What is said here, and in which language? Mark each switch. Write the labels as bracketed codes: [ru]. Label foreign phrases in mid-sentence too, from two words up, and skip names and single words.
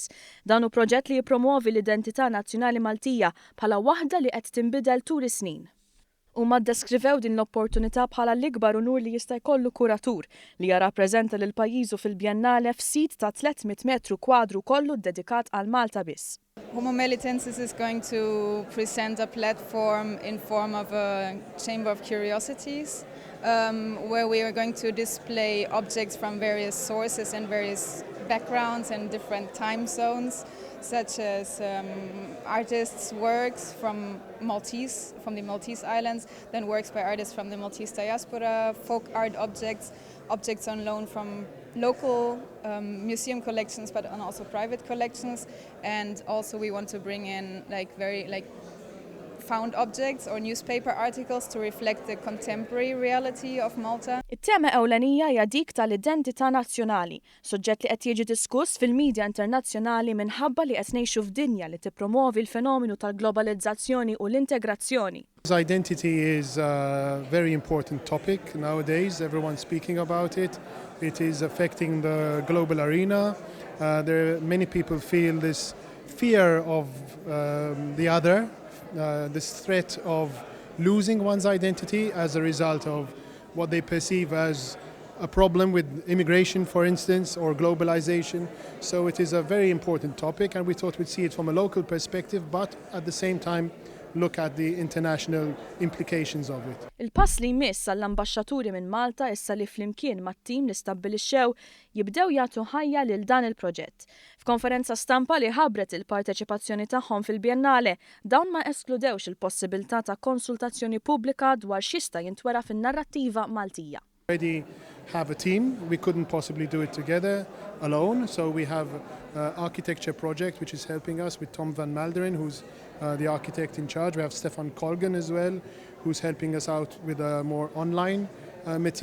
[mt] Dan hu proġett li jippromuovi l-identità nazzjonali Maltija bħala waħda li qed tinbidel tul is-snin. Huma ddeskrivew din l-opportunità bħala l-ikbar unur li jista' jkollu kuratur li jarrappreżenta lil pajjiżu fil-Biennale f'sit ta' 300 metru kwadru kollu ddedikat għal Malta biss. [en] Homo Melitensis is going to present a platform in form of a chamber of curiosities where we are going to display objects from various sources and various backgrounds and different time zones, such as artists' works from the Maltese islands, then works by artists from the Maltese diaspora, folk art objects, objects on loan from local museum collections, but also private collections, and also we want to bring in very found objects or newspaper articles to reflect the contemporary reality of Malta. [mt] It-tema ewlenija hija dik tal-identità nazzjonali, suġġett li qed jiġi diskuss fil-midja internazzjonali minħabba li qed ngħixu f'dinja li tippromovi l-fenomenu tal-globalizzazzjoni u l-integrazzjoni. [en] Identity is a very important topic nowadays. Everyone's speaking about it. It is affecting the global arena. Many people feel this fear of the other. This threat of losing one's identity as a result of what they perceive as a problem with immigration, for instance, or globalization. So it is a very important topic, and we thought we'd see it from a local perspective, but at the same time look at the international implications of it. [mt] Il-pass li jmiss għall-ambaxxaturi minn Malta issa li flimkien mat-tim li stabbilixxew jibdew jagħtu ħajja lil dan il-proġett. F'konferenza stampa li ħabbret il-parteċipazzjoni tagħhom fil-Biennale, dawn ma eskludewx il-possibilità ta' konsultazzjoni pubblika dwar x'jista' jintwera fin-narrattiva Maltija. [en] Already have a team. We couldn't possibly do it together alone, so we have an architecture project which is helping us with Tom van Malderen, who's the architect in charge. We have Stefan Colgan as well, who's helping us out with a more online material as well.